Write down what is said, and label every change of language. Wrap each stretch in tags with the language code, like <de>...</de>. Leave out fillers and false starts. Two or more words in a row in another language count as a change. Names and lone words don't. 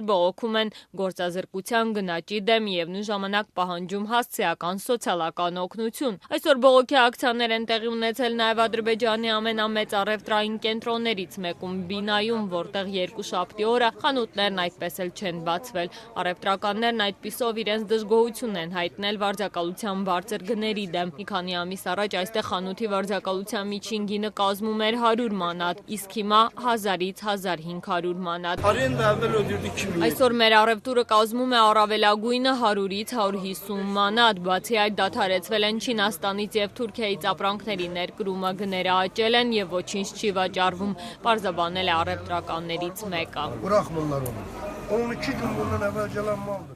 <hy>բողոքում են գործազրկության գնաճի դեմ եւ նույն ժամանակ պահանջում հասցեական սոցիալական օգնություն։ Այսօր բողոքի ակցիաներ են տեղի ունեցել նաեւ Ադրբեջանի ամենամեծ առևտրային կենտրոններից մեկում Բինայում, որտեղ երկուշաբթի օրը խանութներն այդպես էլ չեն բացվել։ Առևտրականներն այդպիսով իրենց դժգոհությունն են հայտնել վարձակալության բարձր գների դեմ։ Մի քանի ամիս առաջ այստեղ խանութի վարձակալության միջին գինը կազմում էր 100 մանատ, իսկ հիմա 1000-ից 1500 մանատ։ Այսօր մեր առևտուրը կազմում է առավելագույնը 100-ից 150 մանատ։ Բացի այդ, դադարեցվել են Չինաստանից եւ Թուրքիայից ապրանքների ներկրումը, գները աճել են եւ ոչինչ չի վաճառվում, պարզաբանել է առևտրականներից մեկը։</hy> <az>Bırakmırlar onu. Onun 2 gün bundan evvel gelen maldır.</az>